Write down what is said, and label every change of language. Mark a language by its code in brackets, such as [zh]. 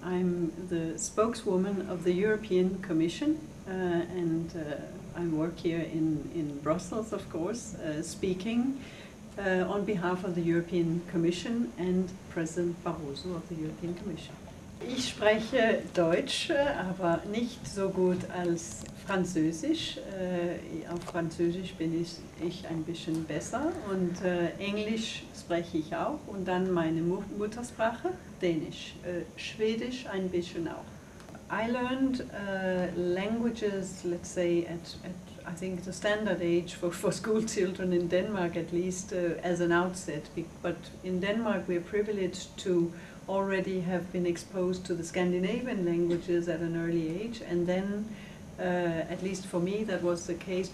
[en] I'm the spokeswoman of the European Commission and I work here in Brussels, of course, speaking on behalf of the European Commission and President Barroso of the European Commission. [de] Ich spreche Deutsch, aber nicht so gut als Französisch. Auf Französisch bin ich ein bisschen besser und Englisch spreche ich auch und dann meine Muttersprache, Danish. Schwedisch ein bisschen auch. [en] I learned languages, let's say, at I think the standard age for school children in Denmark, at least as an outset. But in Denmark we're privileged to already have been exposed to the Scandinavian languages at an early age, and then, at least for me, that was the case.